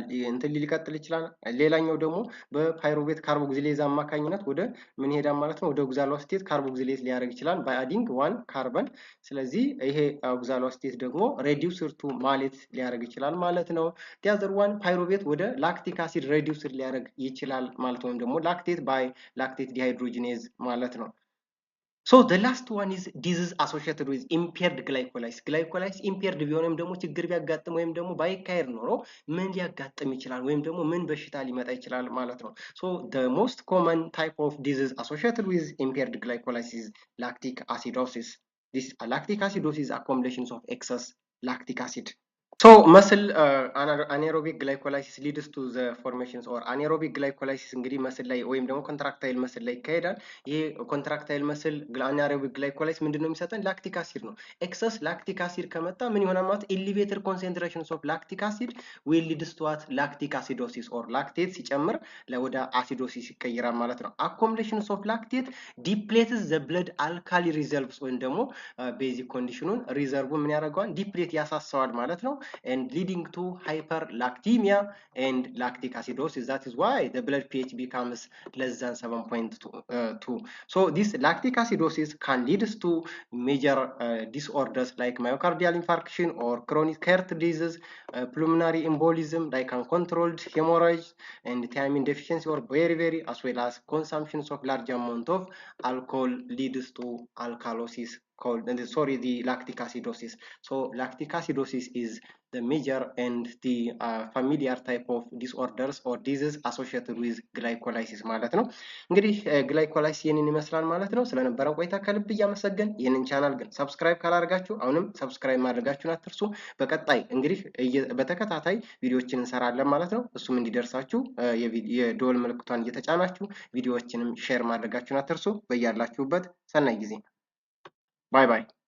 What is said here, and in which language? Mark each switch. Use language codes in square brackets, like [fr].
[am] እንትን ሊቀጥል ይችላል። ሌላኛው ደግሞ በፓይሩቬት ካርቦክሲሌዝ አማካኝነት ወደ ምን ሄዳ ማለት ነው? ወደ ኦክዛሎአሴቴት ካርቦክሲሌዝ ሊያደርግ ይችላል [en] by adding 1 [am] ካርበን። ስለዚህ ይሄ ኦክዛሎአሴቴት ደግሞ ሬዲዩስድ ቱ ማሌት ሊያደርግ ይችላል ማለት ነው። [en] the other one [am] ፓይሩቬት ወደ ላክቲክ አሲድ ሬዲዩስድ ሊያደርግ ይችላል ማለት ወይም ደግሞ ላክቴት by ላክቴት ዲሃይድሮጂኔዝ ማለት ነው። [en] so the last one is disease associated with impaired glycolysis. glycolysis impaired [am] ቢሆንም ደግሞ ችግር ቢያጋጥም ወይም ደግሞ ባይካሄድ ኖሮ ምን ሊያጋጥም ይችላል ወይም ደግሞ ምን በሽታ ሊመጣ ይችላል ማለት ነው። [en] so the most common type of disease associated with impaired glycolysis is lactic acidosis. this lactic acidosis is accumulations of excess lactic acid. so muscle anaerobic glycolysis [am] leads to the formations or anaerobic glycolysis እንግዲህ መስል ላይ ወይም ደግሞ ኮንትራክታይል መስል ላይ ይካሄዳል። ይሄ ኮንትራክታይል መስል anaerobic glycolysis ምንድነው የሚሰጠን? ላክቲክ አሲድ ነው። ኤክሰስ ላክቲክ አሲድ ከመጣ ምን ይሆናል ማለት? [en] elevated concentrations of lactic acid will lead to what? lactic acidosis or lactate [am] ሲጨምር ወደ acidosis ይቀየራል ማለት ነው። [en] accumulations of lactate depletes the blood alkali reserves [am] ወይም ደግሞ ቤዚክ ኮንዲሽኑን ሪዘርቭ ምን ያደርገዋል? ዲፕሌት ያሳሳዋል ማለት ነው [en] and leading to hyperlactemia and lactic acidosis. that is why the blood pH becomes less than 7.2. so this lactic acidosis can lead to major disorders like myocardial infarction or chronic heart disease, pulmonary embolism like uncontrolled hemorrhage and thiamine deficiency or very as well as consumptions of large amount of alcohol leads to alkalosis called the lactic acidosis. so lactic acidosis is the major and the familiar type of disorders or diseases associated with glycolysis [am] ማለት ነው። እንግዲህ ግላይኮላይሲስ ይህንን ይመስላል ማለት ነው። ስለነበረን ቆይታ ከልብ እያመሰገን ይህንን ቻናል ግን ሰብስክራይብ ካላደርጋችሁ አሁንም ሰብስክራይብ ማድረጋችሁን አትርሱ። በቀጣይ እንግዲህ በተከታታይ ቪዲዮዎችን እንሰራለን ማለት ነው። እሱም እንዲደርሳችሁ የደወል ምልክቷን እየተጫናችሁ ቪዲዮዎችንም ሼር ማድረጋችሁን አትርሱ። በያላችሁበት ሰናይ ጊዜ። ባይ ባይ።